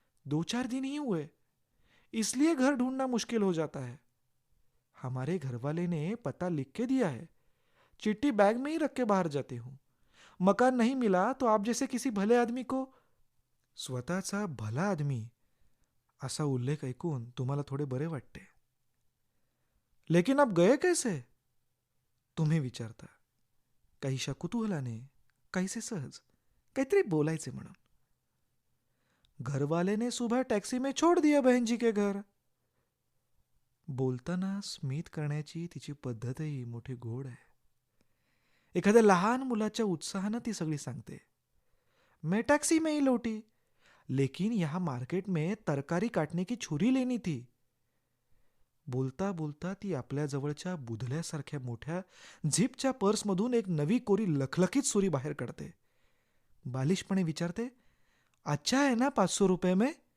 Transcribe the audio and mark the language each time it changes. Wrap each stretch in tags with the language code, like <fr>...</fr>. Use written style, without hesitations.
<hi>2-4 दिन ही हुए, इसलिए घर ढूंढना मुश्किल हो जाता है. हमारे घरवाले ने पता लिख के दिया है. चिट्ठी बैग में ही रख के बाहर जाते हूँ. मकान नहीं मिला तो आप जैसे किसी भले आदमी को.</hi> <mr>स्वतःचा भला आदमी असा उल्लेख ऐकून तुम्हाला थोडे बरे वाटते.</mr> <hi>लेकिन आप गए कैसे?</hi> <mr>तुम्ही विचारता. काहीशा कुतूहलाने, काहीसे सहज, काहीतरी बोलायचे म्हणून.</mr> <hi>घरवाले ने सुबह टॅक्सी में छोड़ दिया बहन जी के घर.</hi> <mr>बोलताना स्मित करण्याची तिची पद्धतही मोठी गोड आहे. एखाद्या लहान मुलाच्या उत्साहानं ती सगळी सांगते.</mr> <hi>मैं टैक्सी में ही लौटी, लेकिन यहाँ मार्केट में तरकारी काटने की छुरी लेनी थी.</hi> <mr>बोलता बोलता ती आपल्या जवळच्या बुधल्यासारख्या मोठ्या झिपच्या पर्समधून एक नवी कोरी लखलखीत सुरी बाहेर काढते. बालिशपणे विचारते,</mr> <hi>अच्छा है ना 500 रुपये में?</hi>